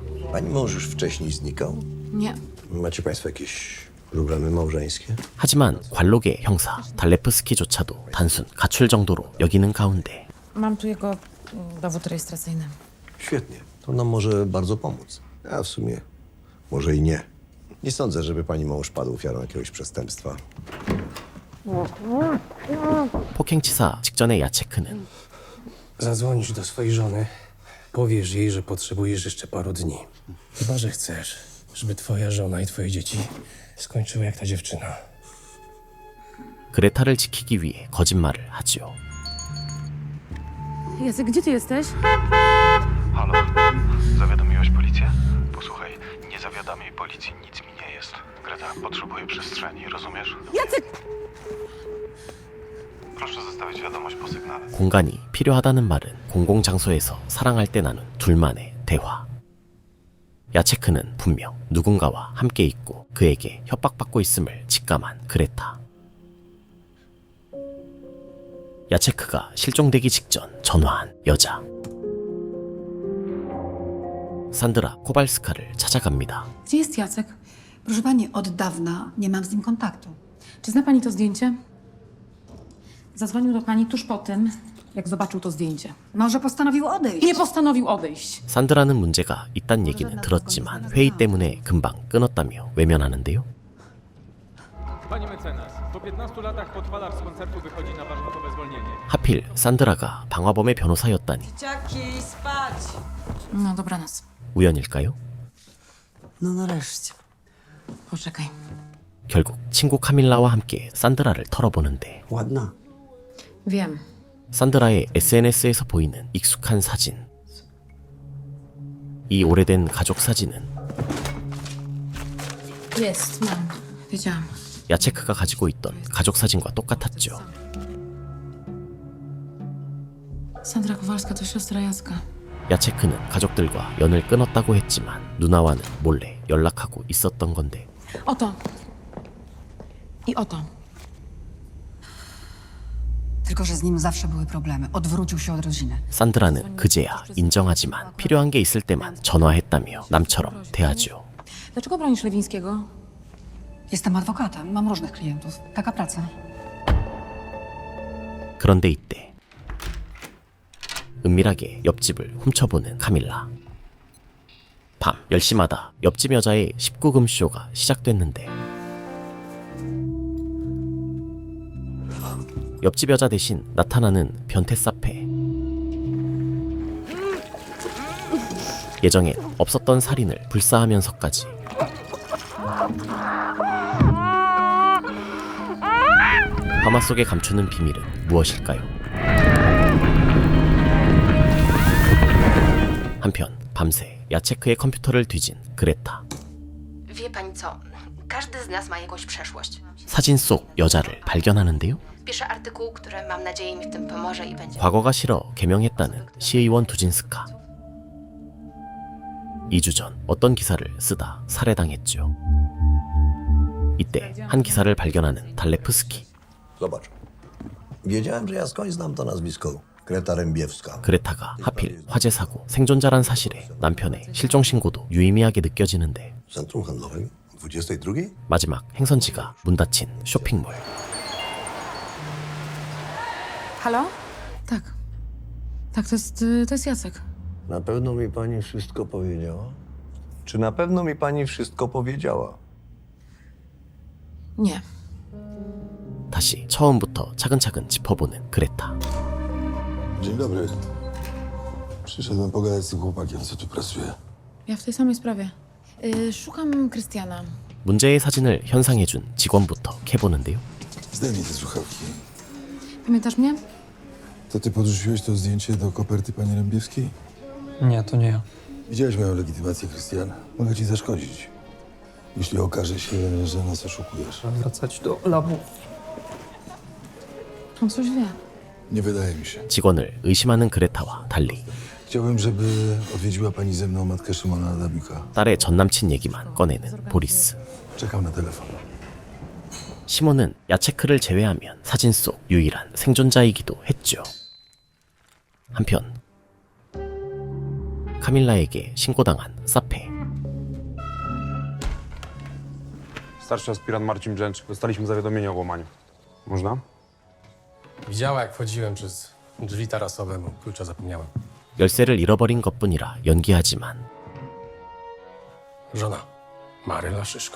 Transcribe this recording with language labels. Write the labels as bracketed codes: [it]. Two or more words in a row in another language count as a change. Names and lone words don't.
[pl] Pani mąż już wcześniej znikał? Nie. Macie państwo jakieś problemy małżeńskie? [ko] 하지만 관록의 형사 달레프스키조차도 단순 가출 정도로 여기는 가운데 [pl] Mam tu jego dowód rejestracyjny. Świetnie. To nam może bardzo pomóc. A w sumie może i nie. Nie sądzę, żeby pani mąż padł ofiarą jakiegoś przestępstwa. [ko] 폭행치사 직전의 야체크는 [pl] Zadzwonisz do swojej żony. Powiesz jej, że potrzebujesz jeszcze paru dni. Chyba że chcesz, żeby twoja żona i twoje dzieci skończyły jak ta dziewczyna. [ko] 그레타를 지키기 위해 거짓말을 하죠. [pl] Jacek, gdzie ty jesteś? Halo? Zawiadomiłeś policję? Posłuchaj, nie zawiadamiaj policji, nic mi nie jest. Greta, potrzebuję przestrzeni, rozumiesz? Jacek! Proszę zostawić wiadomość po sygnale. [ko] 공간이 필요하다는 말은 공공장소에서 사랑할 때 나눈 둘만의 대화. 야체크는 분명 누군가와 함께 있고 그에게 협박받고 있음을 직감한 그레타. 야체크가 실종되기 직전 전화한 여자. 산드라 코발스카를 찾아갑니다. [pl] Gdzie jest Jacek? Proszę pani, od dawna nie mam z nim kontaktu. Czy zna pani to zdjęcie? Zadzwonił do pani tuż po tym, jak zobaczył to zdjęcie. Może postanowił odejść? Nie postanowił odejść. [ko] 산드라는 문제가 있단 얘기는 들었지만 회의 때문에 금방 끊었다며 외면하는데요. [pl] Pani mecenas, po 15 latach podpalacz z koncertu wychodzi na warunkowe zwolnienie. [ko] 하필 산드라가 방화범의 변호사였다니 [pl] Dzieciaki, spać! No, dobranoc. [ko] 우연일까요? [pl] No nareszcie. Poczekaj. [ko] 결국 친구 카밀라와 함께 산드라를 털어보는데 [pl] Ładna. Wiem. [ko] 산드라의 SNS에서 보이는 익숙한 사진. 이 오래된 가족 사진은 [pl] Jest, mam. Wiedziałam. [ko] 야체크가 가지고 있던 가족 사진과 똑같았죠. [pl] Sandra Kowalska to siostra Jacka. [ko] 야체크는 가족들과 연을 끊었다고 했지만 누나와는 몰래 연락하고 있었던 건데 [pl] Oto. I oto. Tylko, że z nim zawsze były problemy. Odwrócił się od rodziny. [ko] 산드라는 그제야 인정하지만 필요한 게 있을 때만 전화했다며 남처럼 대하죠. [pl] Dlaczego bronisz Lewińskiego? Jestem adwokatem, mam różnych klientów. Taka praca. [ko] 그런데 이때 은밀하게 옆집을 훔쳐보는 카밀라. 밤 10시마다 옆집 여자의 19금 쇼가 시작됐는데 옆집 여자 대신 나타나는 변태 사페. 예정에 없었던 살인을 불사하면서까지 밤화 속에 감추는 비밀은 무엇일까요? 한편 밤새 야체크의 컴퓨터를 뒤진 그레타. [pl] Wie pani co? Każdy z nas ma jakąś przeszłość. [ko] 사진 속 여자를 발견하는데요. [pl] Piszę artykuł, który mam nadzieję mi w tym pomoże i będzie. [ko] 과거가 싫어 개명했다는 시의원 두진스카. 2주 전 어떤 기사를 쓰다 살해당했죠. 이때 한 기사를 발견하는 달레프스키. [pl] Zobacz. Wiedziałem, że ja skądś znam to nazwisko. Greta Rębiewska. [ko] 그레타가 하필 화재 사고 생존자란 사실에 남편의 실종 신고도 유의미하게 느껴지는데 [pl] Centrum handlowym? 22? [ko] 마지막 행선지가 문 닫힌 쇼핑몰. [pl] Halo? Tak. Tak, to jest Jacek. Na pewno mi pani wszystko powiedziała? Czy na pewno mi pani wszystko powiedziała? Nie. [ko] 다시 처음부터 차근차근 짚어보는 그레타. [pl] Dzień dobry. Przyszedłem pogadać z tym chłopakiem, co tu pracuje. Ja w tej samej sprawie. Szukam Krystiana. [ko] 문제의 사진을 현상해준 직원부터 캐보는데요. [pl] Zdejmij te słuchawki. Pamiętasz mnie? To ty podrzuciłeś to zdjęcie do koperty pani Rębiewskiej? Nie, to nie ja. Widziałeś moją legitymację, Krystian. Mogę ci zaszkodzić. Jeśli okaże się, że nas oszukujesz. Trzeba wracać do labu. On coś wie. Nie wydaje mi się. [ko] 직원을 의심하는 그레타와 달리 [pl] Chciałbym, żeby odwiedziła pani ze mną matkę Szymona Adamika. [ko] 딸의 전남친 얘기만 꺼내는 보리스. [pl] Czekam na telefon. [ko] 시몬은 야체크를 제외하면 사진 속 유일한 생존자이기도 했죠. 한편 카밀라에게 신고당한 사페. [pl] Starszy aspirant Marcin Brzęcz. Dostaliśmy zawiadomienie o włamaniu. Można? Widziała, jak wchodziłem przez drzwi tarasowe, bo klucza zapomniałem. [ko] 열쇠를 잃어버린 것뿐이라 연기하지만 [pl] Żona. Maryla Szyszko.